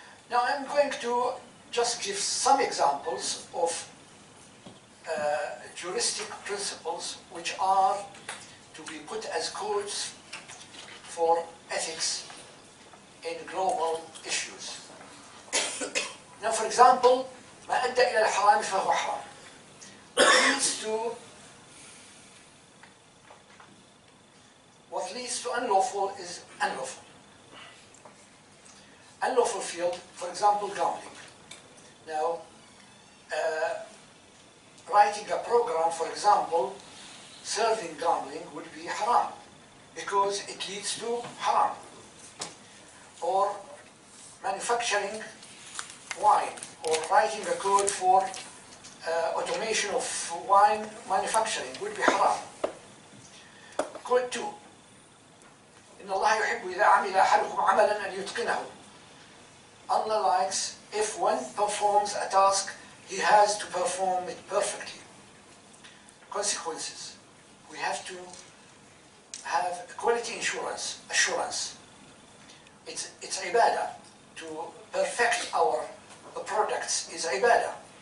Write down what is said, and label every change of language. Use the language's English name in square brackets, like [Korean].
[English] Now I'm going to just give some examples of juristic principles which are to be put as codes for ethics in global issues. Now, for example, [Arabic] ما أدى إلى الحرام فهو حرام. [English] What leads to unlawful is unlawful. Unlawful field, for example, gambling. Now, writing a program, for example, serving gambling would be haram because it leads to haram. Or manufacturing wine, or writing a code for automation of wine manufacturing would be haram. Code 2. [Arabic] إن الله يحب إذا عمل أحدكم عملا أن يتقنه. [English] Allah likes if one performs a task, he has to perform it perfectly. Consequences. We have to have quality assurance. It's ibadah. To perfect our products is ibadah.